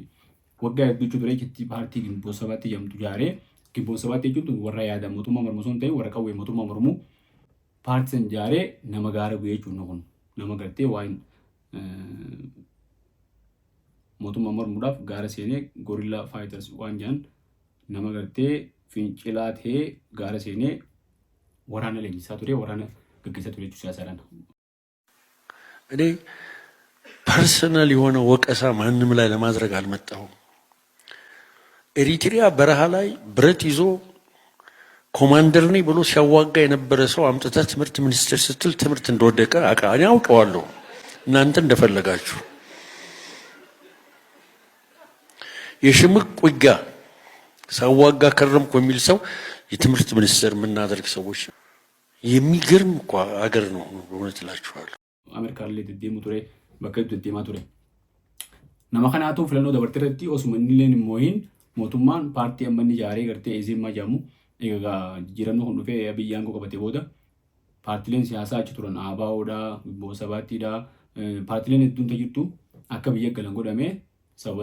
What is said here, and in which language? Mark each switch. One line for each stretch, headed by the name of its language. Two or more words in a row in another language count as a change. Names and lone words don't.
Oromo: Waggaa hedduu ture jetti paartii Gimboo 7tti jedhamtu ijaaree Gimboo 7 jechuun warra yaada mootummaa mormuu osoo hin ta'in warra qawwee mootummaa mormuu paartii san ijaaree nama gaara bu'ee jechuudha kun nama gartee waan mootummaa mormuudhaaf gaara seenee
English: gorilla fighters
Oromo: waan jedhan nama gartee fincilaa ta'ee gaara seenee waraana leenjisaa ture waraana gaggeessaa ture jechuudha siyaasaadhaan.
Amharic: እኔ ፐርሰናል የሆነ ወቀሳ ማንም ላይ ለማድረግ አልመጣሁም። ኤሪትሪያ በረሃ ላይ ብረት ይዞ ኮማንደር ነኝ ብሎ ሲያዋጋ የነበረ ሰው አምጥታ ትምህርት ሚኒስቴር ስትል ትምህርት እንደወደቀ እኔ አውቀዋለሁ። እናንተ እንደፈለጋችሁ የሽምቅ ውጊያ ሳዋጋ ከረምኩ የሚል ሰው የትምህርት ሚኒስቴር የምናደርግ ሰዎች የሚገርም እኮ አገር ነው እውነት እላችኋለሁ።
Oromo: Ameerikaa illee deddeemu ture bakka itti deddeemaa ture. Nama kanaatu filannoo dabartee irratti osuma inni illee hin moo'in mootummaan paartii amma inni ijaaree gartee eezimmaa jedhamu egaa jijjiiramni kun dhufee Abiyyi aangoo qabatee booda paartiileen siyaasaa achi turan ABO'dha, Gimboo 7'dha, paartiileen hedduun jirtu akka biyya galan godhamee sababa